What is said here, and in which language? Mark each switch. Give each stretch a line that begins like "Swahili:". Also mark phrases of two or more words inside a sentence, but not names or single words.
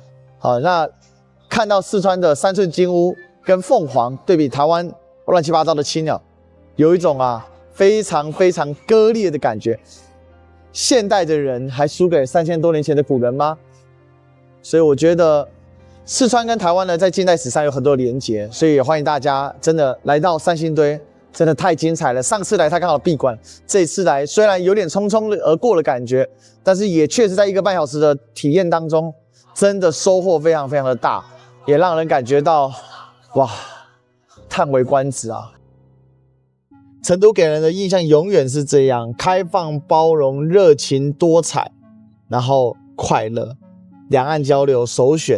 Chinese: 好，那看到四川的三寸金烏跟鳳凰對比台灣亂七八糟的青鳥，有一種非常非常割裂的感覺。現代的人還輸給3000多年前的古人嗎？所以我覺得四川跟台灣呢，在近代史上有很多連結，所以也歡迎大家真的來到三星堆，真的太精彩了。上次來它剛好閉館，這次來雖然有點匆匆而過的感覺，但是也確實在1個半小時的體驗當中，真的收穫非常非常的大，也讓人感覺到哇，嘆為觀止啊！成都給人的印象永遠是這樣：開放、包容、熱情、多彩，然後快樂，兩岸交流首選。